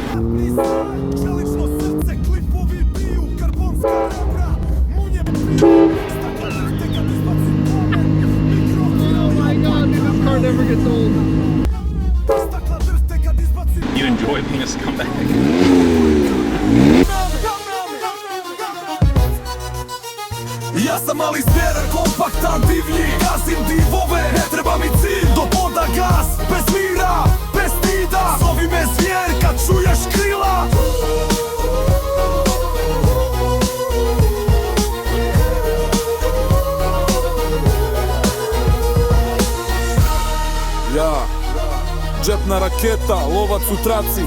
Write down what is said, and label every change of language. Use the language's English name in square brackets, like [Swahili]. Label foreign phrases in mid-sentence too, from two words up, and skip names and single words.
[English] Oh my god, dude, this car never gets old. You enjoy being a scumbag? [Croatian] Ja sam mali zbjerar, kompaktan, divlji. Gazim divove, ne treba mi cilj. Do poda gas, bez mira, bez stida. Zovi me zvijer kad čuješ krila. Ja, džepna raketa, lovac u traci.